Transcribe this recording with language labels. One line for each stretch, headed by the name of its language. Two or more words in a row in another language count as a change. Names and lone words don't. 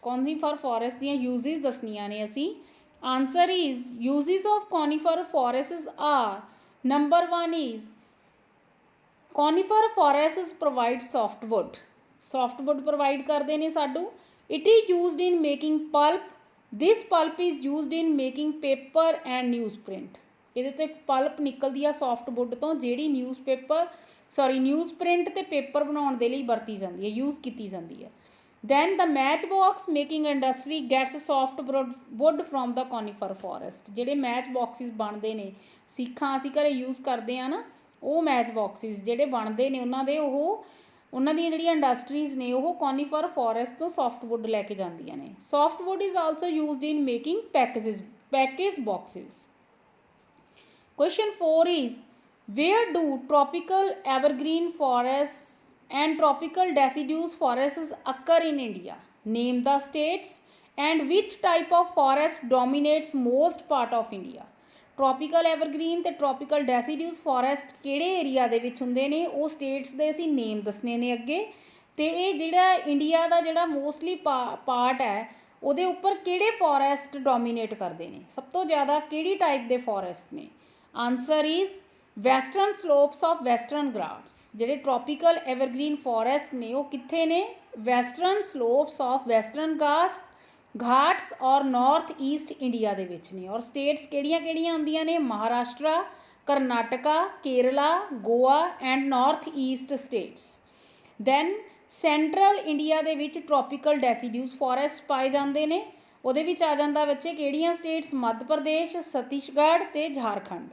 English: Conifer forest
Punjabi: ਦੀਆਂ uses ਦੱਸਣੀਆਂ ਨੇ ਅਸੀਂ.
English: Answer is uses of conifer forests are number 1 is conifer forests provide softwood. Softwood provide
Punjabi: ਕਰਦੇ ਨੇ ਸਾਨੂੰ.
English: It is used in making pulp. This pulp is used in making paper and newsprint.
Punjabi: ਇਹਦੇ ਤੋਂ ਇੱਕ ਪਲਪ ਨਿਕਲਦੀ ਆ ਸੌਫਟਵੁੱਡ ਤੋਂ ਜਿਹੜੀ
English: news print
Punjabi: ਅਤੇ ਪੇਪਰ ਬਣਾਉਣ ਦੇ ਲਈ ਵਰਤੀ ਜਾਂਦੀ ਹੈ, ਯੂਜ਼ ਕੀਤੀ ਜਾਂਦੀ ਹੈ.
English: Then the match box making industry gets softwood from the conifer forest.
Punjabi: ਜਿਹੜੇ
English: match boxes
Punjabi: ਬਣਦੇ ਨੇ, ਸੀਖਾਂ ਅਸੀਂ ਘਰੇ ਯੂਜ਼ ਕਰਦੇ ਹਾਂ ਨਾ, ਉਹ
English: match boxes
Punjabi: ਜਿਹੜੇ ਬਣਦੇ ਨੇ ਉਹਨਾਂ ਦੀਆਂ ਜਿਹੜੀਆਂ ਇੰਡਸਟਰੀਜ਼ ਨੇ ਉਹ
English: conifer forest
Punjabi: ਤੋਂ ਸੌਫਟਵੁੱਡ ਲੈ ਕੇ ਜਾਂਦੀਆਂ ਨੇ.
English: Softwood is also used in making package boxes. Question 4 is where do tropical evergreen forests and tropical deciduous forests occur in India? Name the states and which type of forest dominates most part of India. Tropical evergreen
Punjabi: ਤੇ
English: tropical deciduous forest
Punjabi: ਕਿਹੜੇ ਏਰੀਆ ਦੇ ਵਿੱਚ ਹੁੰਦੇ ਨੇ ਉਹ ਸਟੇਟਸ ਦੇ ਅਸੀਂ ਨੇਮ ਦੱਸਣੇ ਨੇ ਅੱਗੇ. ਤੇ ਇਹ ਜਿਹੜਾ ਇੰਡੀਆ ਦਾ ਜਿਹੜਾ
English: mostly part
Punjabi: ਹੈ ਉਹਦੇ ਉੱਪਰ ਕਿਹੜੇ
English: forest dominate
Punjabi: ਕਰਦੇ ਨੇ, ਸਭ ਤੋਂ ਜ਼ਿਆਦਾ ਕਿਹੜੀ ਟਾਈਪ ਦੇ ਫੋਰੈਸਟ ਨੇ.
English: Answer is western slopes of western Ghats.
Punjabi: ਜਿਹੜੇ
English: tropical evergreen forest
Punjabi: ਨੇ ਉਹ ਕਿੱਥੇ ਨੇ?
English: western slopes of western Ghats ਔਰ north east ਇੰਡੀਆ
Punjabi: ਦੇ ਵਿੱਚ ਨੇ. ਔਰ ਸਟੇਟਸ ਕਿਹੜੀਆਂ ਆਉਂਦੀਆਂ ਨੇ?
English: Maharashtra, Karnataka, Kerala, Goa and North East states.
Punjabi: ਦੈਨ ਸੈਂਟਰਲ ਇੰਡੀਆ ਦੇ ਵਿੱਚ
English: tropical deciduous forest
Punjabi: ਪਾਏ ਜਾਂਦੇ ਨੇ. ਉਹਦੇ ਵਿੱਚ ਆ ਜਾਂਦਾ ਬੱਚੇ ਕਿਹੜੀਆਂ ਸਟੇਟਸ? ਮੱਧ ਪ੍ਰਦੇਸ਼, ਛੱਤੀਸਗੜ੍ਹ ਤੇ ਝਾਰਖੰਡ.